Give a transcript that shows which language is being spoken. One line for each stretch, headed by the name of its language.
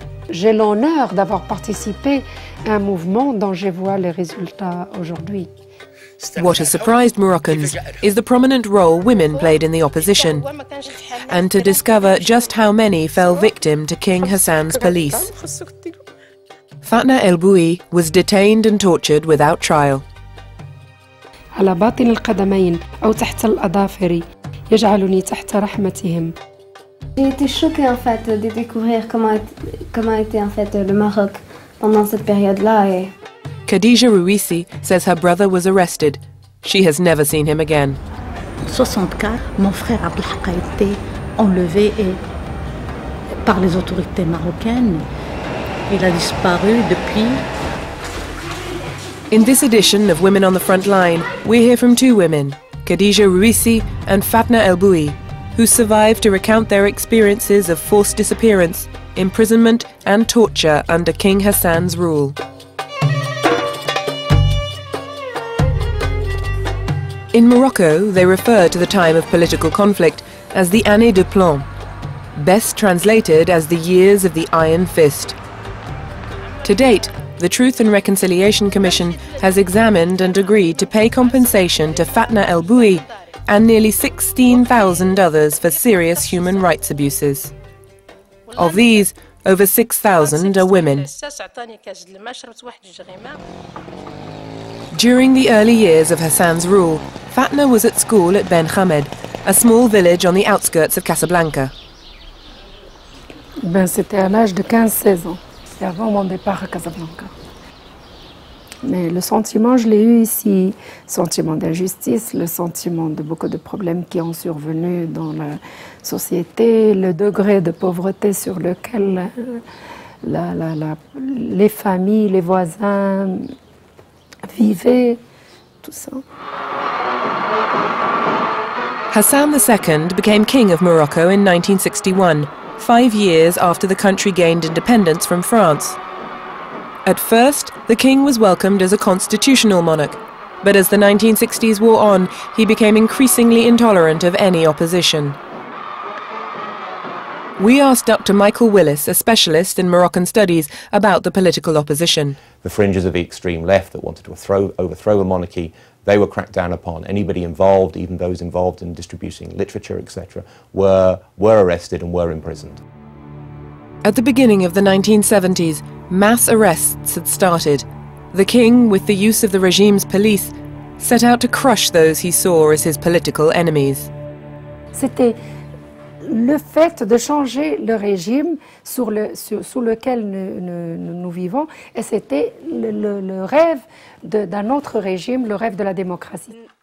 French: J'ai l'honneur d'avoir participé à un mouvement dont je vois les résultats aujourd'hui.
English: What has surprised Moroccans is the prominent role women played in the opposition, and to discover just how many fell victim to King Hassan's police. Fatna El Boui was detained and tortured without trial.
Arabic: على باطن القدمين أو تحت الأظافر يجعلني تحت رحمتهم.
French: J'ai été choquée en fait de découvrir comment était en fait le Maroc pendant cette période-là.
English: Khadija Rouissi says her brother was arrested. She has never seen him again.
French: En 64, mon frère Abdelhak a été enlevé par les autorités marocaines. Il a disparu depuis.
English: In this edition of Women on the Front Line, we hear from 2 women, Khadija Rouissi and Fatna El Boui, who survived to recount their experiences of forced disappearance, imprisonment and torture under King Hassan's rule. In Morocco, they refer to the time of political conflict as the Années de Plomb, best translated as the years of the Iron Fist. To date, the Truth and Reconciliation Commission has examined and agreed to pay compensation to Fatna El Boui and nearly 16,000 others for serious human rights abuses. Of these, over 6,000 are women. During the early years of Hassan's rule, Fatna was at school at Ben Hamed, a small village on the outskirts of Casablanca.
French: C'était à l'âge de 15-16 ans, c'est avant mon départ à Casablanca. Mais le sentiment, je l'ai eu ici, sentiment d'injustice, le sentiment de beaucoup de problèmes qui ont survenu dans la société, le degré de pauvreté sur lequel les familles, les voisins vivaient, tout ça.
English: Hassan II became king of Morocco in 1961, 5 years after the country gained independence from France. At first, the king was welcomed as a constitutional monarch, but as the 1960s wore on, he became increasingly intolerant of any opposition. We asked Dr. Michael Willis, a specialist in Moroccan studies, about the political opposition. The fringes of the extreme left that wanted to overthrow the monarchy, they were cracked down upon. Anybody involved, even those involved in distributing literature, etc., were arrested and were imprisoned. At the beginning of the 1970s, mass arrests had started. The king, with the use of the regime's police, set out to crush those he saw as his political enemies.
French: C'était le fait de changer le régime sous lequel nous vivons, et c'était le rêve d'un autre régime, le rêve de la démocratie.